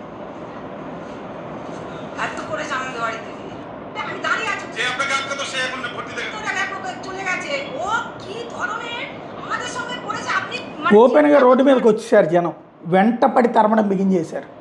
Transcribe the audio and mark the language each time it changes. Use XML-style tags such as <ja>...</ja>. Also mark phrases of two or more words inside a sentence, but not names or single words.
<bn>এত করে জানাতে বাড়িতে আমি দাঁড়িয়ে আছি, চলে গেছে। ও কি ধরনের আমাদের সঙ্গে করেছে আপনি</bn> <te>ఓపెన్గా రోడ్డు మీదకి వచ్చేసారు జనం, వెంటపడి తరమడం బిగిన్ చేశారు.</te>